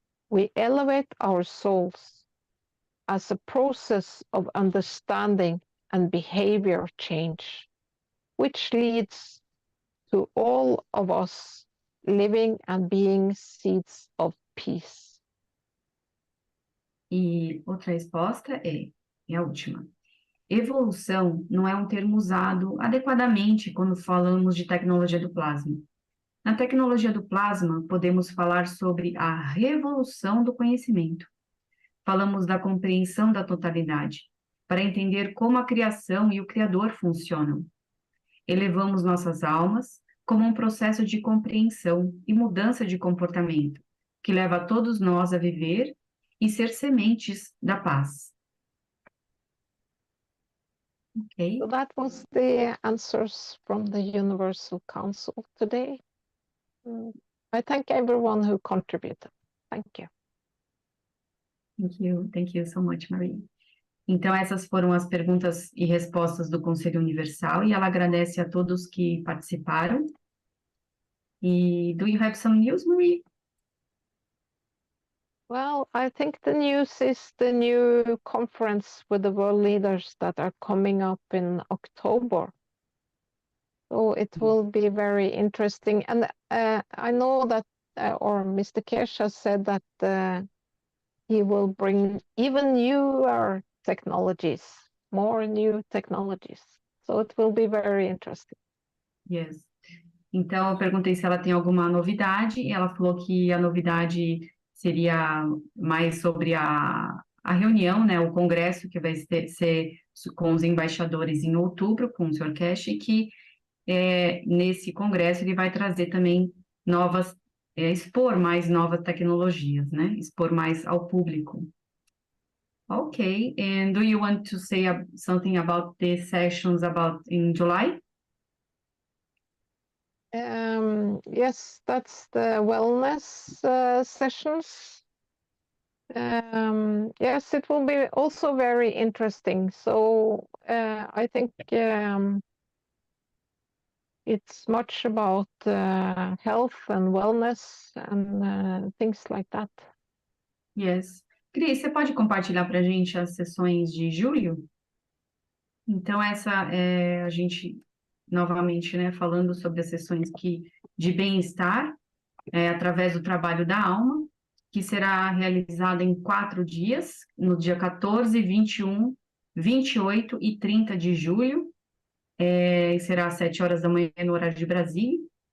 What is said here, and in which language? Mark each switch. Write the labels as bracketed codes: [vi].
[en] We elevate our souls as a process of understanding and behavior change, which leads to all of us living and being seeds of peace. [pt] E outra resposta é a última. Evolução não é um termo usado adequadamente quando falamos de tecnologia do plasma. Na tecnologia do plasma, podemos falar sobre a revolução do conhecimento. Falamos da compreensão da totalidade, para entender como a criação e o Criador funcionam. Elevamos nossas almas como um processo de compreensão e mudança de comportamento, que leva a todos nós a viver e ser sementes da paz. Okay. [en] So that was the answers from the Universal Council today. I thank everyone who contributed. Thank you. Thank you so much, Marie. [pt] Então, essas foram as perguntas e respostas do Conselho Universal, e ela agradece a todos que participaram. [en] E do you have some news, Marie? Well, I think the news is the new conference with the world leaders that are coming up in October. So it will be very interesting. And I know that, or Mr. Keshe has said that he will bring even newer technologies, more new technologies. So it will be very interesting. Yes. [pt] Então, eu perguntei se ela tem alguma novidade, e ela falou que a novidade seria mais sobre a reunião, né, o congresso que vai ser com os embaixadores em outubro, com o Sr. Keshe, e que nesse congresso ele vai trazer também expor mais novas tecnologias, né, expor mais ao público. [en] Okay, and do you want to say something about the sessions in July? Yes, that's the wellness sessions. Yes, it will be also very interesting. So I think it's much about health and wellness and things like that. Yes. [pt] Cris, você pode compartilhar para a gente as sessões de julho? Então, essa é a gente, novamente, né, falando sobre as sessões de bem-estar, através do trabalho da alma, que será realizada em 4 dias, no dia 14, 21, 28 e 30 de julho, será às 7 horas da manhã no horário de Brasília.